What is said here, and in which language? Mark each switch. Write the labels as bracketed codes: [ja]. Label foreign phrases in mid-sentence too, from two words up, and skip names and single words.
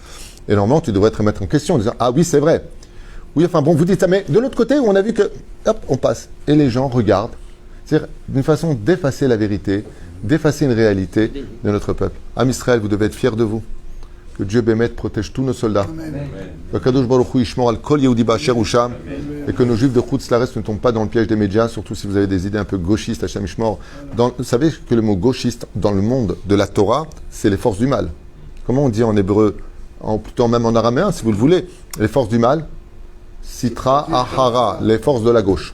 [fr] Et normalement, tu devrais te remettre en question en disant « Ah oui, c'est vrai. Oui, enfin bon, vous dites ça. Mais de l'autre côté, où on a vu que... Hop, on passe. » Et les gens regardent. C'est-à-dire d'une façon d'effacer la vérité, d'effacer une réalité de notre peuple. [he] עם ישראל, [fr] vous devez être fiers de vous. Que Dieu bémette, protège tous nos soldats. [he] Que הקדוש ברוך הוא ישמור על כל יהודי באשר הוא שם. [fr] Et que nos juifs de [he] חוץ לארץ [fr] ne tombent pas dans le piège des médias, surtout si vous avez des idées un peu gauchistes, [he] השם ישמור. [fr] Vous savez que le mot gauchiste dans le monde de la Torah, c'est les forces du mal. Comment on dit en hébreu, plutôt même en araméen, si vous le voulez, les forces du mal, [arc] סטרא אחרא, [fr] les forces de la gauche.